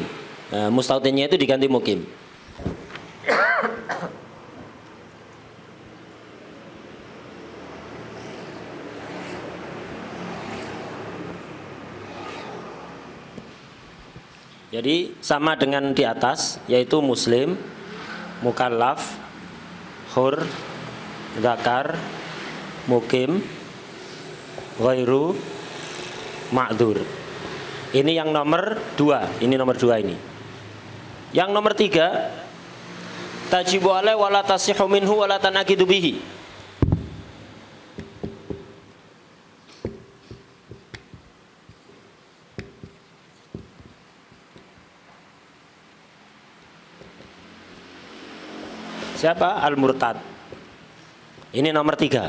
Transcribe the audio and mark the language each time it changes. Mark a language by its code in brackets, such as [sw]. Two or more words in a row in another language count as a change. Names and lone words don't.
[id] Mustautinnya itu diganti mukim. Jadi sama dengan di atas, yaitu muslim, mukallaf, hur, zakar, mukim, [ar] غير معذور. [id] Ini yang nomor 2. Ini nomor 2 ini. Yang nomor 3, [ar] تجب عليه ولا تصح منه ولا تنعقد به. [id] Siapa? Al-murtad. Ini nomor 3.